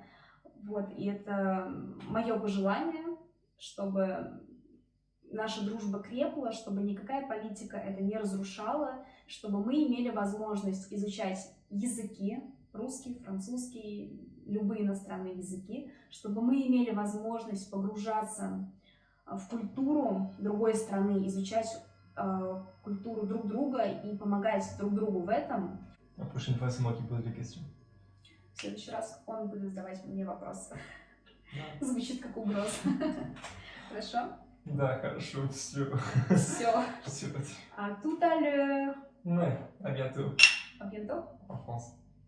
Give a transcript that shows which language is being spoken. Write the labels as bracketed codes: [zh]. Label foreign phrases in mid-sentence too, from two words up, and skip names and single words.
[ru] Вот, и это мое пожелание, чтобы наша дружба крепла, чтобы никакая политика это не разрушала, чтобы мы имели возможность изучать языки, русский, французский, любые иностранные языки, чтобы мы имели возможность погружаться в культуру другой страны, изучать культуру друг друга и помогать друг другу в этом. [fr] La prochaine fois, c'est moi qui pose les questions. [ru] В следующий раз он будет задавать мне вопросы. Звучит как угроза. Хорошо? Да, хорошо, все. Все. [fr] À tout à l'heure. Ouais, à bientôt. À bientôt. En France.